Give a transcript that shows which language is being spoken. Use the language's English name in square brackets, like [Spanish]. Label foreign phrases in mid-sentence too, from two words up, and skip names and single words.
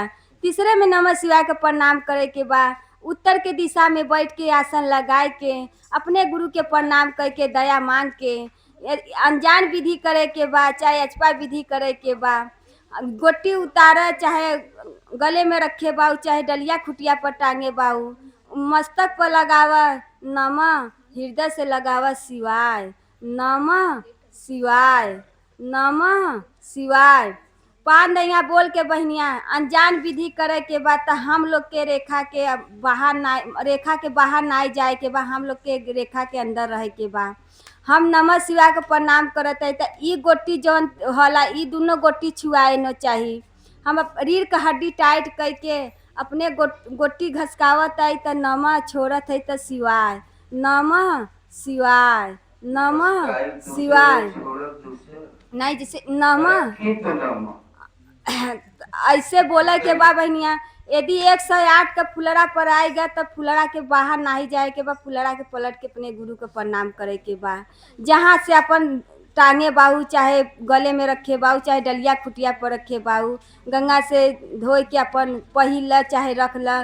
[Bhojpuri] तीसरे में [Sanskrit] नमः शिवाय [Bhojpuri] का प्रणाम करे के बा। उत्तर के दिशा में बैठ के आसन लगाए के अपने गुरु के प्रणाम करके दया मांग के अनजान विधि करे के बा, चाहे अचपा विधि करे के बा। गोटी उतारे चाहे गले में रखे बाऊ, चाहे डलिया खुटिया पर टांगे बाऊ। मस्तक पर लगावा नमः, हृदय से लगावा शिवाय, [Sanskrit] नमः शिवाय, नमः शिवाय। [Bhojpuri] पान दैया बोल के बहनिया अनजान विधि करे के बाद तो हम लोग के रेखा के बाहर ना, रेखा के बाहर ना जाए के बा, हम लोग के रेखा के अंदर रहे के बा। हम [Sanskrit] नमः शिवाय [Bhojpuri] के प्रणाम करत है तो ई गोटी जौन होला ई दोनों गोटी छुआए न चाहिए। हम रीढ़ का हड्डी टाइट करके अपने गोटी घसकावत है तो नमः, छोड़त है तो शिवाय, [Sanskrit] नमः शिवाय, नमः शिवाय। [Bhojpuri] नहीं जैसे नमः ऐसे बोले के बा बहनिया। यदि 108 का फुलरा पर आएगा तो फुलरा के बाहर ना ही जाए के बा, फुलरा के पलट के अपने गुरु को प्रणाम करे के बा। जहाँ से अपन टांगे बाहू, चाहे गले में रखे बाहू, चाहे डलिया खुटिया पर रखे बाहू, गंगा से धोए के अपन पहिल ल चाहे रख ल।